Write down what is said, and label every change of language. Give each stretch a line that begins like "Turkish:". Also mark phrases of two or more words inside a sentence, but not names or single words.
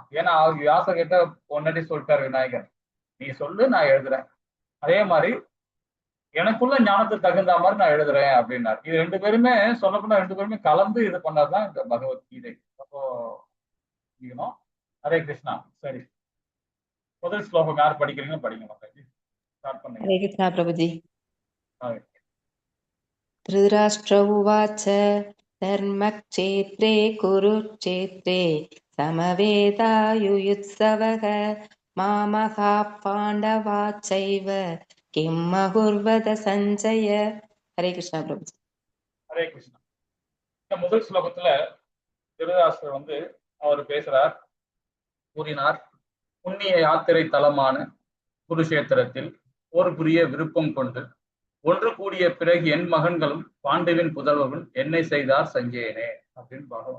Tamil: ஏன்னா அவர் வியாசர் கிட்ட முன்னாடி சொல்லிட்டாரு விநாயகர், நீ சொல்லு நான் எழுதுறேன், அதே மாதிரி எனக்குள்ள ஞானத்துக்கு தகுந்த மாதிரி நான் எழுதுறேன் அப்படின்னாரு. இது 2 பேருமே சொல்லப்போனா 2 பேருமே கலந்து இது பண்ணாதான் இந்த பகவத்கீதை. அப்போ ஹரே கிருஷ்ணா. சரி, முதல் ஸ்லோகம் யார் படிக்கிறீங்க படிங்க மாதாஜி. ஸ்டார்ட் பண்ணுங்க.
Hindi: हरे कृष्णा प्रभुजी।
Sanskrit: धृतराष्ट्र उवाच धर्मक्षेत्रे कुरुक्षेत्रे समवेतायुयुत्सवः मामकाः पाण्डवाश्चैव किं अकुर्वत सञ्जय।
Hindi: हरे कृष्णा प्रभुजी।
Tamil: ஹரே கிருஷ்ணா. இந்த முதல் ஸ்லோகத்துல திருதராஷ்டிரர் அவர் பேசுறார், கூறினார், புண்ணிய யாத்திரை தலமான குருஷேத்திரத்தில் ஒரு புரிய விருப்பம் கொண்டு ஒன்று கூடிய பிறகு என் மகன்களும் பாண்டவின் புதல்வர்கள் என்னை செய்தார் சஞ்சயனே அப்படின்னு பார்க்கலாம்.